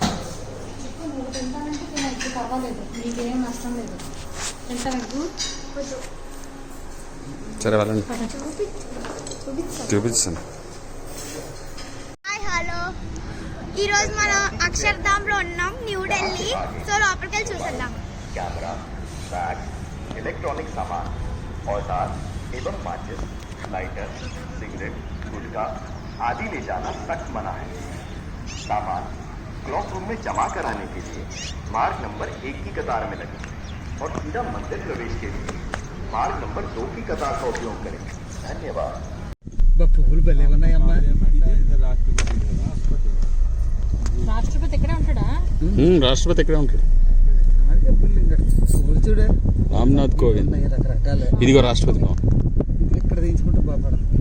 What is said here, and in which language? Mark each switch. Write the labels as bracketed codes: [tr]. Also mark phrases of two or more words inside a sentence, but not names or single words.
[te] సరే వాళ్ళని చూపించాను. [en] hi hello, [te] ఈరోజు మనం అక్షర్ధామ్లో ఉన్నాం, న్యూఢిల్లీ. సో లోపలికి వెళ్ళి చూసేద్దాం. [hi] कैमरा, बैग, इलेक्ट्रॉनिक सामान, औजार एवं माचिस, लाइटर, सिगरेट, गुटखा आदि ले जाना सख्त मना है। सामान क्लॉक रूम में जमा कराने के लिए मार्ग नंबर 1 की कतार में लगे और सीधा मंदिर प्रवेश के लिए मार्ग नंबर 2 की कतार का उपयोग करें। धन्यवाद। [te] పువ్వులు భలే ఉన్నాయమ్మా. రాష్ట్రపతి ఇక్కడే ఉంటాడా? రాష్ట్రపతి ఇక్కడే ఉంటాడు. పువ్వులు చూడే రామ్నాథ్ కోవింద్. ఉన్నాయి రకరకాల. ఇదిగో రాష్ట్రపతి భవన్. ఇక్కడ తీయించుకుంటే బాపడం.